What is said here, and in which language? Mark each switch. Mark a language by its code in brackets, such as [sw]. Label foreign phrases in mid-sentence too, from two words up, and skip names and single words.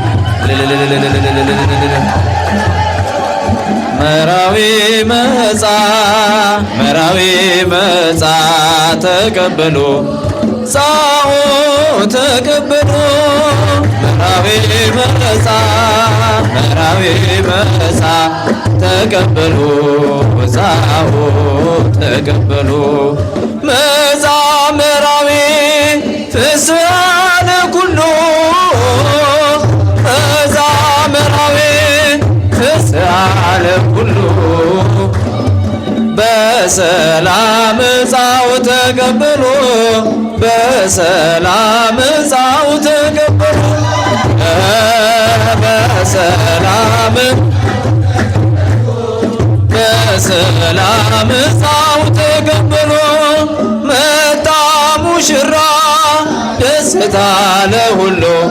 [ti] መራዊ መጻ ተቀበሉ ጻኡ ተቀበሉ መራዊ መጻ ተቀበሉ ጻኡ ተቀበሉ መጻ መራዊ ፍስሐነ ኩሉ መጻ መራዊ ፍስሐነ ኩሉ በሰላም ጻኡ ተቀበሉ በሰላም ጻኡ ተቀበሉ በሰላም ጻኡ ተቀበሉ [am] መጣ ሙሽራ ደስታ ለሁሉ